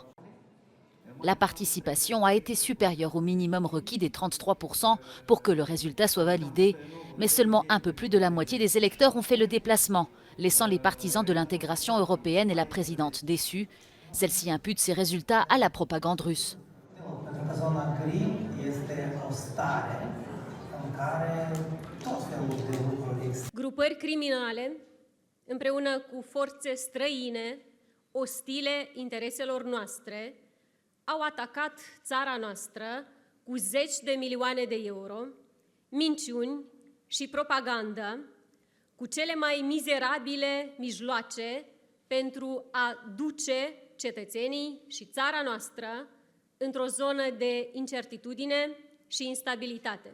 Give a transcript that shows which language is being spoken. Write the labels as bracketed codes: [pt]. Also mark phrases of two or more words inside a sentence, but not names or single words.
[fr] La participation a été supérieure au minimum requis des 33% pour que le résultat soit validé, mais seulement un peu plus de la moitié des électeurs ont fait le déplacement, laissant les partisans de l'intégration européenne et la présidente déçus. Celle-ci impute ces résultats à la propagande russe. [ro] Grupări criminale, împreună cu forțe străine, ostile intereselor noastre, au atacat țara noastră cu zeci de milioane de euro, minciuni și propagandă, cu cele mai mizerabile mijloace pentru a duce cetățenii și țara noastră într-o zonă de incertitudine și instabilitate.